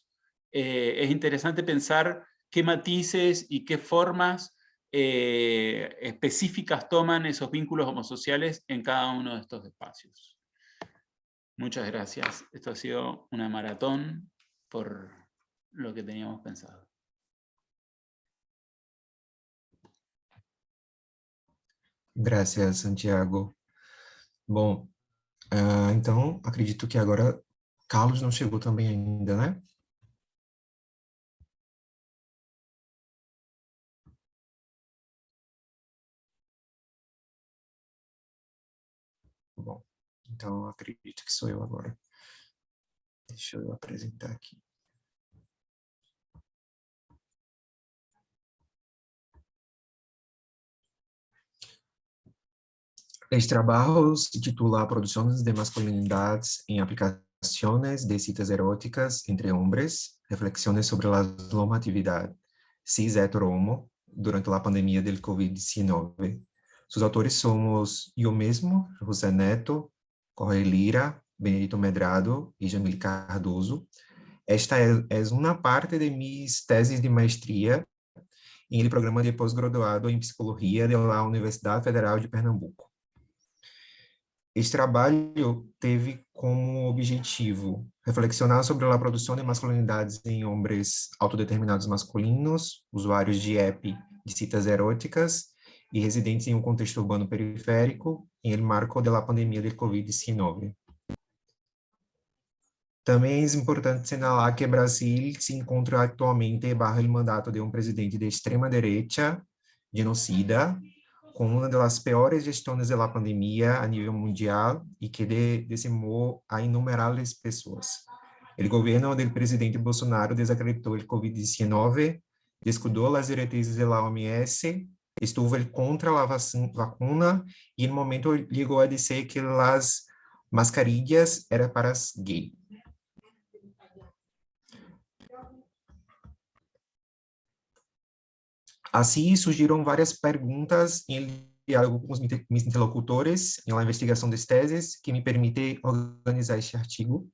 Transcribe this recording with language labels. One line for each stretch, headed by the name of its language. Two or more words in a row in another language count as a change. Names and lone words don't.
Spanish: Es interesante pensar qué matices y qué formas específicas toman esos vínculos homosociales en cada uno de estos espacios. Muchas gracias. Esto ha sido una maratón por lo que teníamos pensado. Gracias, Santiago.
Portuguese: Bom, Então, acredito que agora Carlos não chegou também ainda, né? Bom, então acredito que sou eu agora. Deixa eu apresentar aqui.
Spanish: Este trabajo se titula Producciones de masculinidades en aplicaciones de citas eróticas entre hombres, reflexiones sobre la normatividad cis-hetero-homo durante la pandemia del COVID-19. Sus autores somos yo mesmo, José Neto, Jorge Lira, Benedito Medrado y Jamil Cardoso. Esta es una parte de mis tesis de maestría en el programa de posgraduado en Psicología de la Universidad Federal de Pernambuco.
Portuguese: Este trabalho teve como objetivo reflexionar sobre a produção de masculinidades em homens autodeterminados masculinos, usuários de app
Spanish: de citas eróticas
Portuguese: e residentes em um contexto urbano periférico, em
Spanish: el marco
Portuguese: da pandemia de Covid-19. Também é importante señalar que Brasil se encontra atualmente bajo o mandato de um presidente de extrema-direita, genocida,
Spanish: con una de las peores gestiones de la pandemia a nivel mundial y que decimó a innumerables personas. El gobierno del presidente Bolsonaro desacreditó el COVID-19, descuidó las directrices de la OMS, estuvo contra la vacuna y en un momento llegó a decir que las mascarillas eran para gays.
Portuguese: Assim, surgiram várias perguntas em diálogo com os meus interlocutores em la investigação das teses que me permite organizar este artigo.